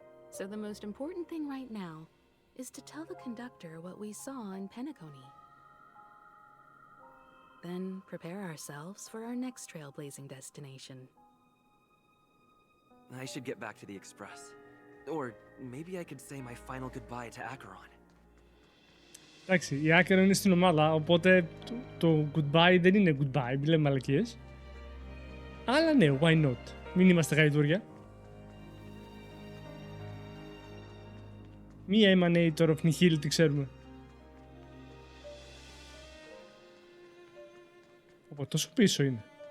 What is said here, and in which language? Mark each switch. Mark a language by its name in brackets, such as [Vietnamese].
[English] So the most important thing right now is to tell the conductor what we saw in Penacony. Then prepare ourselves for our next trailblazing destination. I should get back to the Express. Or maybe I could say my final goodbye to Acheron. [Greek] Εντάξει, η Acheron είναι στην ομάδα, οπότε το goodbye δεν είναι goodbye, μην λέμε μαλακίες. Αλλά ναι, [English] why not. [Greek] Μην είμαστε γαϊδούρια. Μία emanator of nihil, τι ξέρουμε. Οπότε τόσο πίσω είναι.